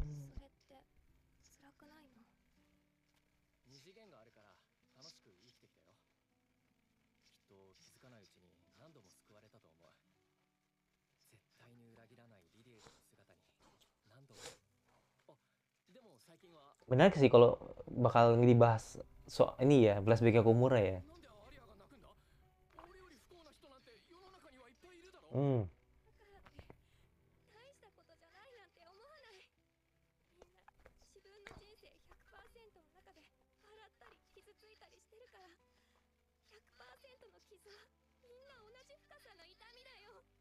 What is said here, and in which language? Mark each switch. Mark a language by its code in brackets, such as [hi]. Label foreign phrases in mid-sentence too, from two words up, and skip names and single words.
[ja] それって辛くないの？二次元があるから楽しく生きてきたよ。きっと気づかないうちに何度も救われたと思う。絶対に裏切らないリリエルの姿に何度も。あ、でも最近は [id] Menarik sih kalau bakal dibahas ini ya, flashback Okumura ya. [ja] なんでアリアが泣くんだ。俺より不幸な人なんて世の中にはいっぱいいるだろ。 Hmm. だからって大したことじゃないなんて思わない？みんな自分の人生 100% の中で笑ったり傷ついたりしてるから、 100% の傷はみんな同じ深さの痛みだよ。